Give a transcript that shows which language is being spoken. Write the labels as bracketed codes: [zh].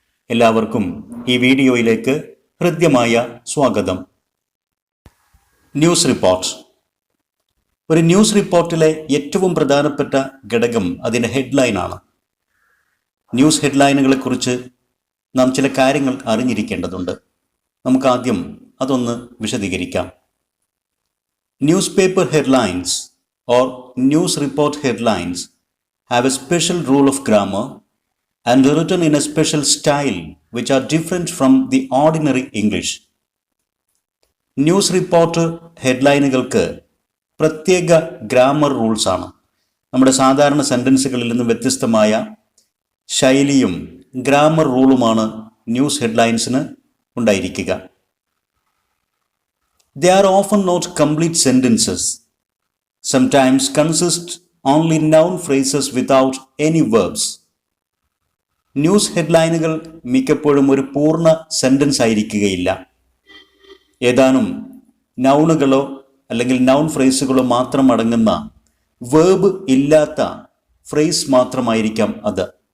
[ml] എല്ലാവർക്കും ഈ വീഡിയോയിലേക്ക് ഹൃദ്യമായ സ്വാഗതം. News report. ഒരു ന്യൂസ് റിപ്പോർട്ടിലെ ഏറ്റവും പ്രധാനപ്പെട്ട ഘടകം അതിൻ്റെ ഹെഡ്ലൈനാണ്. ന്യൂസ് ഹെഡ്ലൈനുകളെ കുറിച്ച് നാം ചില കാര്യങ്ങൾ അറിഞ്ഞിരിക്കേണ്ടതുണ്ട്. നമുക്ക് ആദ്യം അതൊന്ന് വിശദീകരിക്കാം. [en] News paper headlines or news report headlines have a special rule of grammar and written in a special style which are different from the ordinary English. [ml] News report ഹെഡ്ലൈനുകൾക്ക് പ്രത്യേക ഗ്രാമർ റൂൾസ് ആണ്. നമ്മുടെ സാധാരണ സെൻറ്റൻസുകളിൽ നിന്ന് വ്യത്യസ്തമായ ശൈലിയും ഗ്രാമർ റൂളുമാണ് ന്യൂസ് ഹെഡ്ലൈൻസിന് ഉണ്ടായിരിക്കുക. [en] They are often not complete sentences, sometimes consist only noun phrases without any verbs. [ml] News ഹെഡ്ലൈനുകൾ മിക്കപ്പോഴും ഒരു പൂർണ്ണ സെൻറ്റൻസ് ആയിരിക്കുകയില്ല. ഏതാനും നൗണുകളോ അല്ലെങ്കിൽ നൗൺ ഫ്രേസുകളോ മാത്രം അടങ്ങുന്ന വേർബ് ഇല്ലാത്ത ഫ്രേസ് മാത്രമായിരിക്കാം അത്.